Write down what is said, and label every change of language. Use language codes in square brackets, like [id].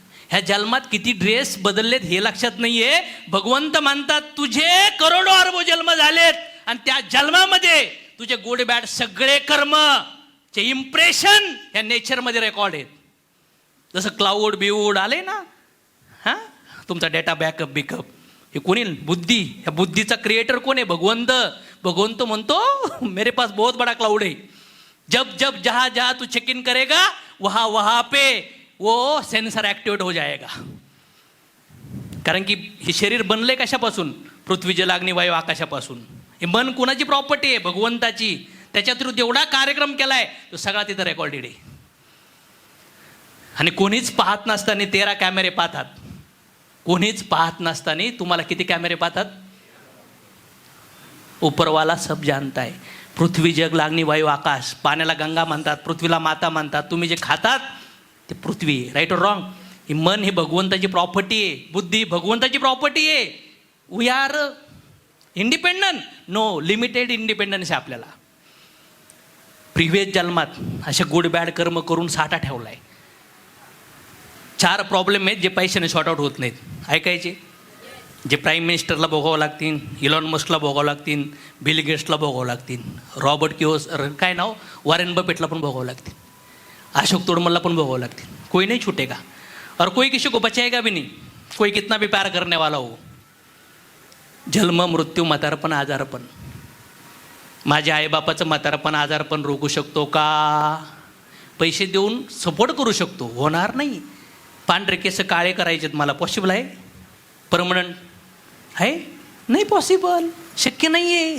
[mr] ह्या जन्मात किती ड्रेस बदललेत हे लक्षात नाही आहे. भगवंत म्हणतात तुझे करोडो अरबो जन्म झालेत आणि त्या जन्मामध्ये तुझे गुड बॅड सगळे कर्म चे इम्प्रेशन ह्या नेचरमध्ये रेकॉर्ड आहेत. जसं क्लाउड बिऊड आले ना, हां, तुमचा डेटा बॅकअप बिकअप, हे कोणी बुद्धी, ह्या बुद्धीचा क्रिएटर कोण आहे? भगवंत. भगवंत म्हणतो [hi] मेरे पास बहुत बड़ा क्लाउड है, जब जब जहां जहां तू चेक इन करेगा वहां वहां पे वो सेंसर ऍक्टिवेट हो जाएगा. [mr] कारण की हे शरीर बनले कशापासून? पृथ्वी जल अग्नी वायू आकाशापासून. हे मन कोणाची प्रॉपर्टी आहे? भगवंताची. त्याच्या थ्रू एवढा कार्यक्रम केलाय, तो सगळा तिथं रेकॉर्डेड आहे. आणि कोणीच पाहत नसताना 13 कॅमेरे पाहतात. कोणीच पाहत नसताना तुम्हाला किती कॅमेरे पाहतात? [hi] उपरवाला सब जानता है. [mr] पृथ्वी जग लागणी वायू आकाश. पाण्याला गंगा म्हणतात, पृथ्वीला माता म्हणतात. तुम्ही जे खातात ते पृथ्वी. [hi] राईट और रॉंग? [mr] हे मन ही भगवंताची प्रॉपर्टी आहे. बुद्धी भगवंताची प्रॉपर्टी आहे. [en] We are independent? No, [mr] limited independence आहे आपल्याला. प्रिव्हियस जन्मात असे गुड बॅड कर्म करून साठा ठेवलाय. 4 प्रॉब्लेम आहेत जे पैशाने शॉर्ट आउट होत नाहीत. ऐकायचे? जे प्राईम मिनिस्टरला भोगावं लागतील, इलॉन मस्कला भोगावं लागतील, बिल गेट्सला भोगावं लागतील, रॉबर्ट किओस काय नाव, वॉरेन बफेटला पण भोगावं लागतील, अशोक तोडमलला पण भोगावं लागतील. [hi] कोई नहीं छूटेगा और कोई किसी को बचाएगा भी नहीं. कोई कितना भी प्यार करने वाला हो. [mr] जन्म मृत्यू म्हातारपण आजारपण. माझ्या आईबापाचं म्हातारपण आजारपण रोखू शकतो का? पैसे देऊन सपोर्ट करू शकतो, होणार नाही. पांढरे केस काळे करायचेत मला, पॉसिबल आहे? परमनंट आहे? नाही पॉसिबल, शक्य नाही आहे.